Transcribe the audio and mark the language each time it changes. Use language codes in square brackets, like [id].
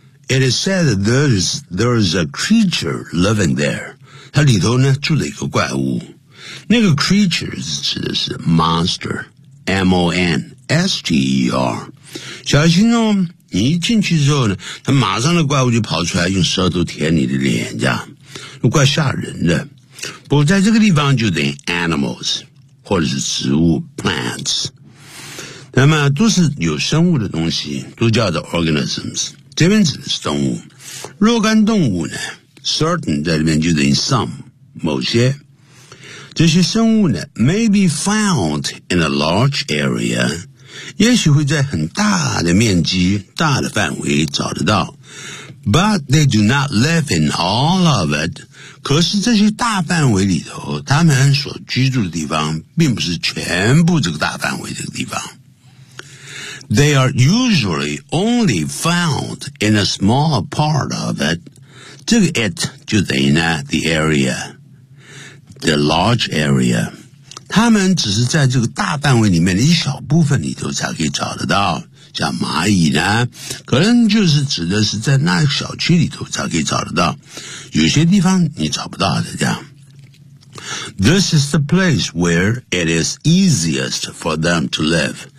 [en] It is said that there is a creature living there. [zh] 它里头呢住着一个怪物。那个 creature 指的是 monster, M-O-N-S-T-E-R。小心哦，你一进去之后呢，它马上的怪物就跑出来，用舌头舔你的脸颊，怪吓人的。不过在这个地方就等于 animals 或者是植物 plants， 那么都是有生物的东西，都叫做 organisms。这边指的是动物，若干动物呢 ，certain 在里面就等于 some 某些。这些生物呢 ， [en] may be found in a large area， [zh] 也许会在很大的面积、大的范围找得到。 [en] But they do not live in all of it. [zh] 可是这些大范围里头，他们所居住的地方并不是全部这个大范围这个地方。 [en] They are usually only found in a small part of it. [zh] 这个 [en] it [zh] 就等于呢 [en] the area, the large area. [zh] 他们只是在这个大范围里面的一小部分里头才可以找得到。像蚂蚁呢，可能就是指的是在那个小区里头才可以找得到，有些地方你找不到的这样。 [en] This is the place where it is easiest for them to live.